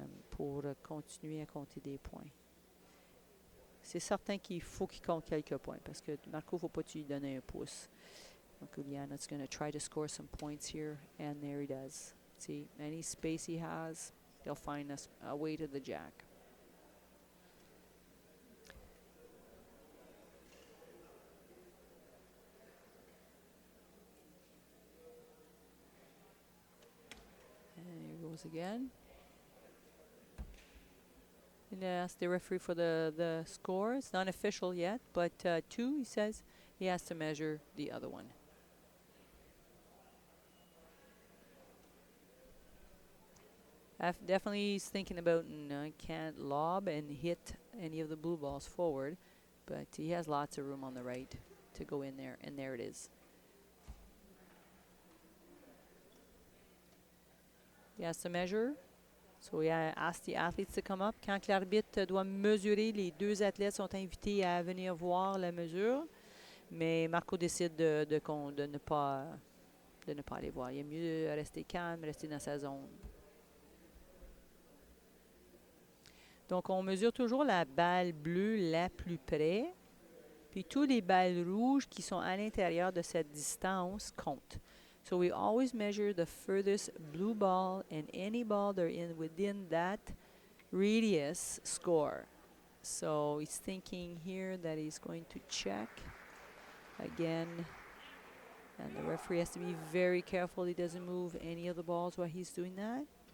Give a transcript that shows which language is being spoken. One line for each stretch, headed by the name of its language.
French: Pour continuer à compter des points. C'est certain qu'il faut qu'il compte quelques points parce que Marco, il ne faut pas que tu lui donnes un pouce.
English: Donc, Iulian is going to try to score some points here, and there he does. See, any space he has, he'll find a way to the jack. And here goes again. And ask the referee for the score. It's not official yet, but 2, he says he has to measure the other one. Definitely he's thinking about can't lob and hit any of the blue balls forward, but he has lots of room on the right to go in there, and there it is. He has to measure. So he asked the athletes to come up.
French: Quand l'arbitre doit mesurer, les 2 athlètes sont invités à venir voir la mesure, mais Marco décide de ne pas aller voir. Il est mieux rester calme, rester dans sa zone. Donc, on mesure toujours la balle bleue la plus près, puis tous les balles rouges qui sont à l'intérieur de cette distance comptent.
English: So we always measure the furthest blue ball, and any ball that are within that radius score. So he's thinking here that he's going to check again, and the referee has to be very careful he doesn't move any of the balls while he's doing that.